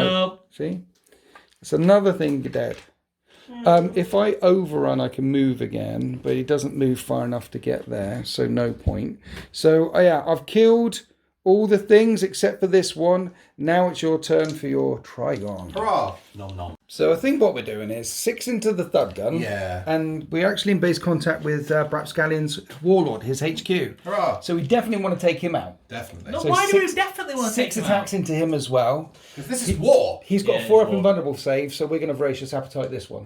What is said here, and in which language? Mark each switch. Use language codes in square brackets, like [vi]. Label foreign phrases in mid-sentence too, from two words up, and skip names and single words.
[en] No. See? It's another thing dead. If I overrun, I can move again, but he doesn't move far enough to get there, so no point. So, yeah, I've killed all the things except for this one. Now it's your turn for your Trigon. Hurrah! Nom nom. So I think what we're doing is 6 into the thud gun. Yeah. And we're actually in base contact with Brapscallion's Warlord, his HQ. Hurrah! So we definitely want to take him out. Definitely. No, So why do we 6 definitely want to take 6 them attacks into him as well. Because this is war. He's got Yeah, a 4 up it's war. invulnerable save, so we're going to voracious appetite this one.